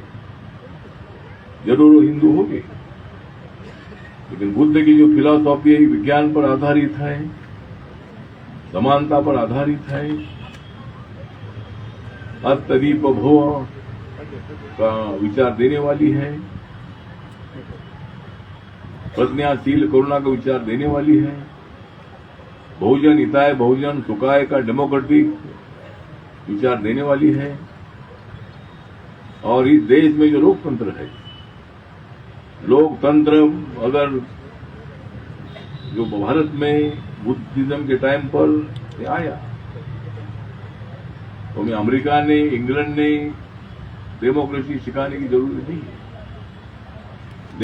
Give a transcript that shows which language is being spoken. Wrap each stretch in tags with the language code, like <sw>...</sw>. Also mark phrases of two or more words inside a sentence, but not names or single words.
<hi>जरूर वो हिंदू होंगे, लेकिन बुद्ध की जो फिलॉसफी है विज्ञान पर आधारित है, समानता पर आधारित है,</hi> <pi>अस्तदीप भव</pi> <hi>का विचार देने वाली है, प्रज्ञाशील करुणा का विचार देने वाली है,</hi> <sa>बहुजन हिताय बहुजन सुखाय</sa> <hi>का डेमोक्रेटिक विचार देने वाली है। और इस देश में जो लोकतंत्र है, लोकतंत्र अगर जो भारत में बुद्धिज्म के टाइम पर आया तो हमें अमेरिका ने इंग्लैंड ने डेमोक्रेसी सिखाने की जरूरत नहीं है।</hi>